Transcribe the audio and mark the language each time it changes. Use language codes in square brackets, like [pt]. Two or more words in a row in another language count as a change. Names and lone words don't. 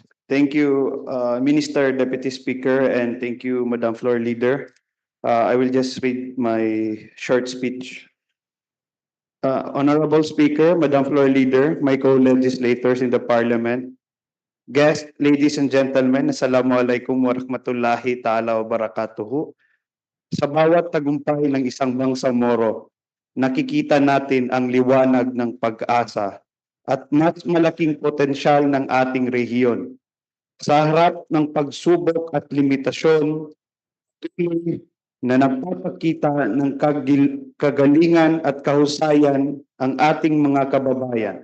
[en] Thank you, Minister, Deputy Speaker, and thank you, Madam Floor Leader. I will just read my short speech. Honorable Speaker, Madam Floor Leader, my co-legislators in the Parliament, guests, ladies and gentlemen, [ar] السلام عليكم ورحمة الله تعالى وبركاته. [tl] Sa bawat tagumpay ng isang Bangsamoro nakikita natin ang liwanag ng pag-asa at mas malaking potensyal ng ating rehiyon. Sa harap ng pagsubok at limitasyon, tuloy na nagpapakita ng kagalingan at kahusayan ang ating mga kababayan.